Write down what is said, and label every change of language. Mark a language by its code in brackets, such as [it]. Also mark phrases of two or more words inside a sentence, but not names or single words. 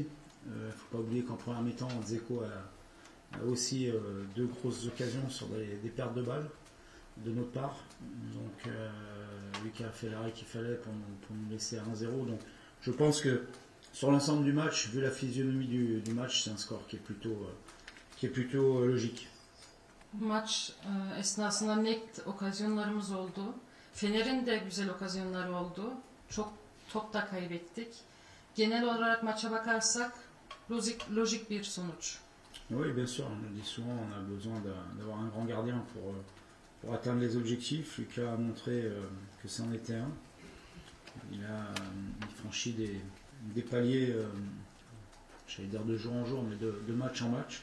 [fr] Il ne faut pas oublier qu'en première mi-temps, Dzeko a aussi deux grosses occasions sur des pertes de balles de notre part. Donc lui qui a fait l'arrêt qu'il fallait pour nous laisser à 1-0. Donc je pense que sur l'ensemble du match, vu la physionomie du match, c'est un score qui est plutôt logique. [tr] Maç esnasında net okazyonlarımız oldu. Fener'in de güzel okazyonları oldu. Çok top da kaybettik. Genel olarak maça bakarsak lojik bir sonuç. [fr] Oui, bien sûr. On le dit souvent, on a besoin d'avoir un grand gardien pour atteindre les objectifs. Lucas a montré que c'en était un. Il franchit des paliers, j'allais dire de jour en jour, mais de match en match.